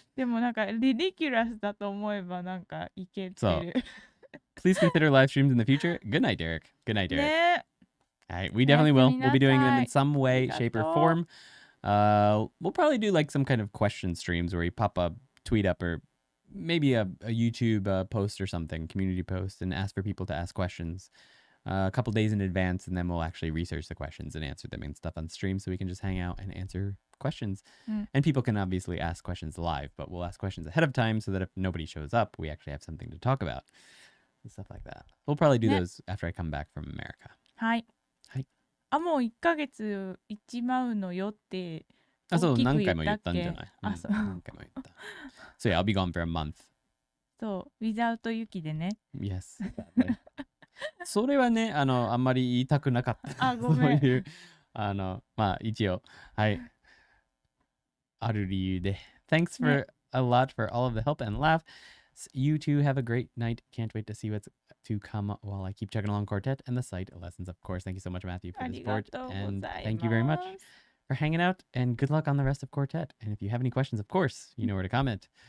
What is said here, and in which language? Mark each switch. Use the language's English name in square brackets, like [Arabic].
[Japanese] でもなんか、リディキュラスだと思えばなんかいけてそうる。 [English] Please consider live streams in the future. Good night, Derek. Good night, Derek. [Japanese] ね [English] All right, we definitely will. We'll be doing them in some way, [Japanese] Arigato. [English] shape, or form. We'll probably do like some kind of question streams where you pop a tweet up or maybe a YouTube post or something, community post, and ask for people to ask questions a couple days in advance, and then we'll actually research the questions and answer them and stuff on stream, so we can just hang out and answer questions. And people can obviously ask questions live, but we'll ask questions ahead of time so that if nobody shows up, we actually have something to talk about and stuff like that. We'll probably do those after I come back from America. [Japanese] はい。はい。あ、もう1ヶ月行っちまうのよってあ、そう、大きく何回も言ったっけ？言ったんじゃない？あ、そう。何回も言った。 [English] So yeah, I'll be gone for a month. [Japanese] そう、 [English] without [Japanese] 雪でね。 [English] Yes. [Japanese] それはね、あんまり言いたくなかった。あ、ごめん。そういう、まあ、一応、はい。ある理由で。 [English] Thanks for a lot for all of the help and laugh. You two have a great night. Can't wait to see what's to come while I keep checking along Quartet and the site lessons, of course. Thank you so much, Matthew, for the support. And thank you very much for hanging out. And good luck on the rest of Quartet. And if you have any questions, of course, you know where to comment.